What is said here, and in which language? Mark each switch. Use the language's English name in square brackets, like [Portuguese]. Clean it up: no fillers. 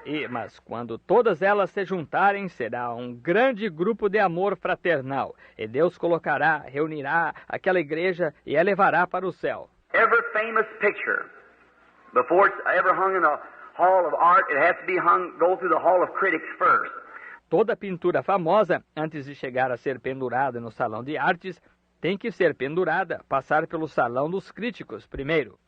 [Portuguese] Mas quando todas elas se juntarem, será um grande grupo de amor fraternal, e Deus reunirá aquela igreja e a levará para o céu. [English] Every famous picture, before it's ever hung in a Hall of Art, it has to go through the Hall of Critics first. [Portuguese] Toda pintura famosa, antes de chegar a ser pendurada no Salão de Artes, tem que ser pendurada, passar pelo Salão dos Críticos primeiro.